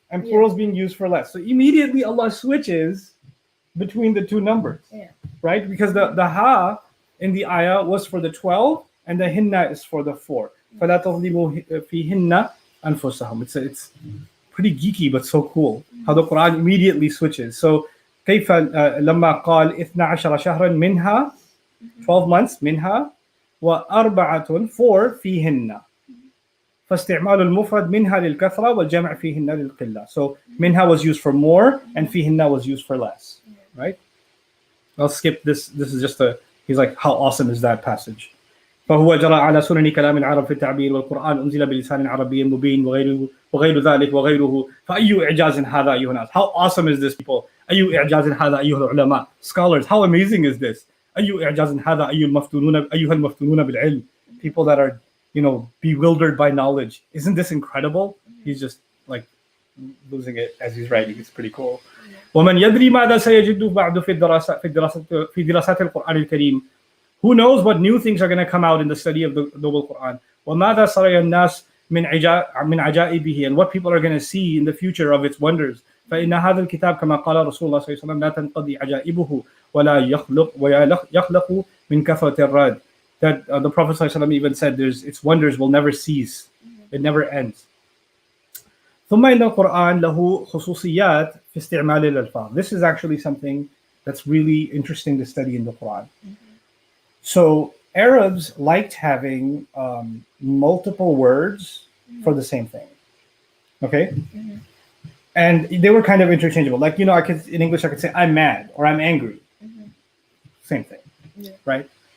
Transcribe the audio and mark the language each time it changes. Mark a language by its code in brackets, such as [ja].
[en] And plural is being used for less. So immediately Allah switches between the two numbers. Yeah. Right? Because the ha in the ayah was for the 12 and the hinna is for the 4. [ar] فَلَا تَظْلِمُوا فِيهِنَّ أَنفُسَهُم. [en] It's pretty geeky but so cool how the Quran immediately switches. [ar] So كيف لما قال 12 شهرا منها [en] 12 months [ar] منها وأربعة 4 فيهن فاستعمال المفرد منها للكثرة والجمع فيهن للقلة. [en] So منها was used for more and فيهن was used for less. Right? I'll skip this. This is just he's like, how awesome is that passage? [ar] فهو جرى على سنن كلام العرب في التعبير والقرآن أنزل بلسان عربي مبين وغير ذلك وغيره فأي إعجاز هذا أيها الناس. [en] How awesome is this, people? [ar] أي إعجاز هذا أيها العلماء. [en] Scholars, how amazing is this? [ar] أي إعجاز هذا أيها المفتونون بالعلم. [en] People that are, bewildered by knowledge. Isn't this incredible? He's just like losing it as he's writing. It's pretty cool. [ar] ومن يدري ماذا سيجد بعد في دراسات القرآن الكريم. [en] Who knows what new things are going to come out in the study of the Noble Quran? [ar] وَمَاذَا سَرَيَ النَّاسِ مِنْ عَجَائِبِهِ. [en] And what people are going to see in the future of its wonders. [ar] فإن هذا الكتاب كما قال رسول الله صلى الله عليه وسلم لا تنقضي عجائبه ولا يخلق من كثرة الرد. [en] That the Prophet [ar] صلى الله عليه وسلم [en] even said its wonders will never cease. It never ends. [ar] ثم إن القرآن له خصوصيات في استعمال الألفاظ. [en] This is actually something that's really interesting to study in the Quran. So Arabs liked having multiple words for the same thing. Okay? And they were kind of interchangeable. Like, in English, I could say, I'm mad or I'm angry. Same thing. Right?